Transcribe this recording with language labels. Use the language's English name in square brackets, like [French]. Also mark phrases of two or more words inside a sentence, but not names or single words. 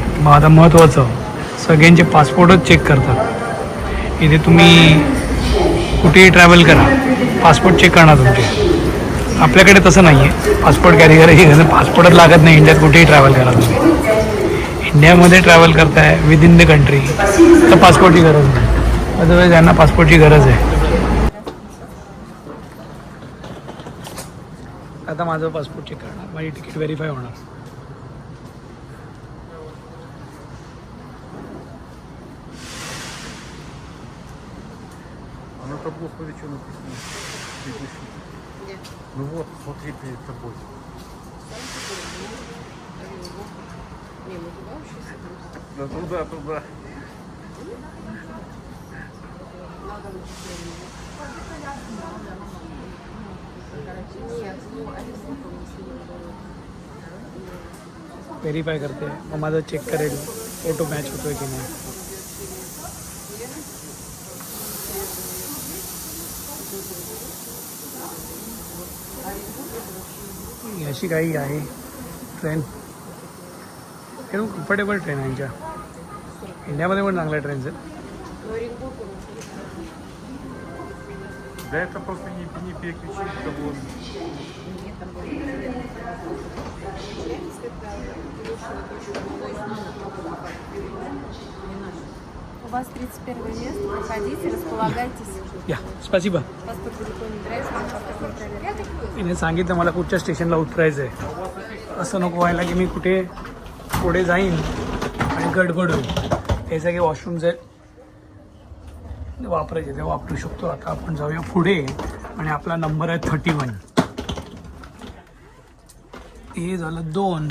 [Marathi] मग आता महत्त्वाचं, सगळ्यांचे पासपोर्टच चेक करतात. इथे तुम्ही कुठेही ट्रॅव्हल करा, [English] passport check [Marathi] करणार तुमचे. आपल्याकडे तसं नाही आहे. [English] passport carry [Marathi] पासपोर्टच लागत नाही इंडियात. कुठेही ट्रॅव्हल करा तुम्ही. इंडियामध्ये ट्रॅव्हल करताय [English] with in the country [Marathi] तर पासपोर्टची गरज नाही. अदरवाईज यांना पासपोर्टची गरज आहे. आता माझं [English] passport check [Marathi] करणार, माझी तिकीट व्हेरीफाय होणार. [Russian] Оно так плохо что написано. Ну вот, смотри перед тобой. Да туда, туда. [Marathi] व्हेरीफाय करते, मग माझं चेक करेल [English] photo match [Marathi] होतोय की नाही. अशी काही आहे ट्रेन. एकदम [English] comfortable train [Marathi] आहे यांच्या. इंडियामध्ये पण चांगल्या ट्रेन्स आहेत. [Russian] Да это просто не переключить того. У вас 31 место, проходите, располагайтесь. Я спасибо. Паспорт далеко не драйв, паспорт не проверяют. [Marathi] तिने सांगितलं मला कुठच्या स्टेशनला उतरायचं आहे. असं नको व्हायला की मी कुठे पुढे जाईन आणि गडबड होईल. हे सगळे वॉशरूम्स आहेत वापरायचे, ते वापरू शकतो. आता आपण जाऊया पुढे आणि आपला नंबर आहे 31. हे झालं 2.